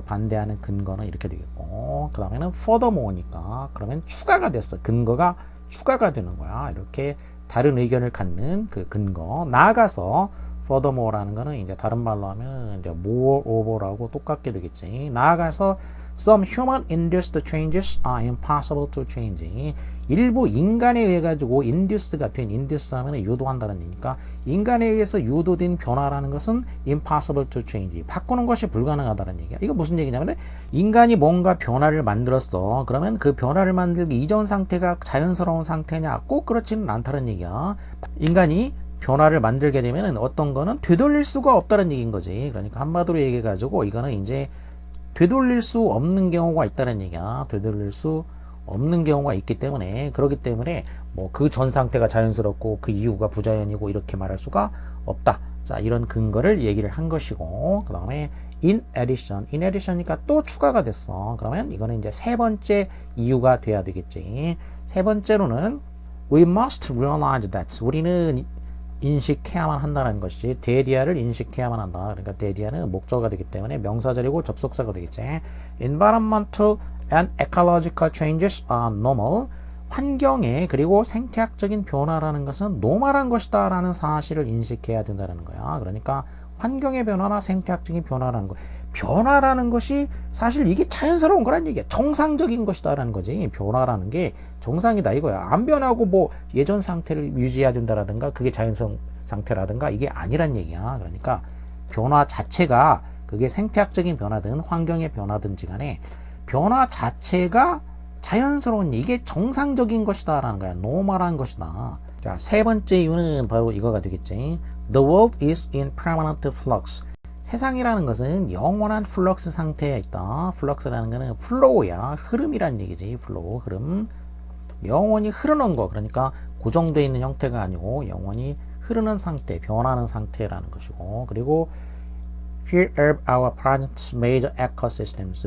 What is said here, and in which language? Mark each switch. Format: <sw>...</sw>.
<ko>반대하는 근거는 이렇게 되겠고, 그 다음에는 furthermore니까 그러면 추가가 됐어. 근거가 추가가 되는 거야. 이렇게 다른 의견을 갖는 그 근거. 나아가서 furthermore라는 거는 이제 다른 말로 하면 이제 moreover라고 똑같게 되겠지. 나아가서</ko> <en>some human-induced changes are impossible to change.</en> <ko>일부 인간에 의해 가지고 induced가 된, induce 하면 유도한다는 얘기니까 인간에 의해서 유도된 변화라는 것은</ko> <en>impossible to change.</en> <ko>바꾸는 것이 불가능하다는 얘기야. 이거 무슨 얘기냐면 인간이 뭔가 변화를 만들었어. 그러면 그 변화를 만들기 이전 상태가 자연스러운 상태냐? 꼭 그렇지는 않다는 얘기야. 인간이 변화를 만들게 되면 어떤 거는 되돌릴 수가 없다는 얘기인 거지. 그러니까 한마디로 얘기해 가지고 이거는 이제 되돌릴 수 없는 경우가 있다는 얘기야. 되돌릴 수 없는 경우가 있기 때문에, 그렇기 때문에 뭐 그 전 상태가 자연스럽고 그 이후가 부자연이고 이렇게 말할 수가 없다. 자, 이런 근거를 얘기를 한 것이고, 그 다음에 in additioni니까 또 추가가 됐어. 그러면 이거는 이제 세 번째 이유가 돼야 되겠지. 세 번째로는</ko> <en>we must realize that,</en> <ko>우리는 인식해야만 한다는 것이지, 대디아를 인식해야만 한다. 그러니까 대디아는 목적어가 되기 때문에 명사절이고 접속사가 되겠지.</ko> <en>Environmental and ecological changes are normal.</en> <ko>환경의 그리고 생태학적인 변화라는 것은 노멀한 것이다 라는 사실을 인식해야 된다는 거야. 그러니까 환경의 변화나 생태학적인 변화라는 거, 변화라는 것이 사실 이게 자연스러운 거란 얘기야. 정상적인 것이다 라는 거지. 변화라는 게 정상이다 이거야. 안 변하고 뭐 예전 상태를 유지해야 된다라든가 그게 자연스러운 상태라든가 이게 아니란 얘기야. 그러니까 변화 자체가 그게 생태학적인 변화든 환경의 변화든지 간에 변화 자체가 자연스러운, 이게 정상적인 것이다 라는 거야. 노멀한 것이다. 자, 세 번째 이유는 바로 이거가 되겠지.</ko> <en>The world is in permanent flux.</en> <ko>세상이라는 것은 영원한 플럭스 상태에 있다. 플럭스라는 거는 플로우야. 흐름이란 얘기지. 플로우, 흐름. 영원히 흐르는 거. 그러니까 고정되어 있는 형태가 아니고 영원히 흐르는 상태, 변하는 상태라는 것이고, 그리고</ko> <en>few of our present major ecosystems.</en>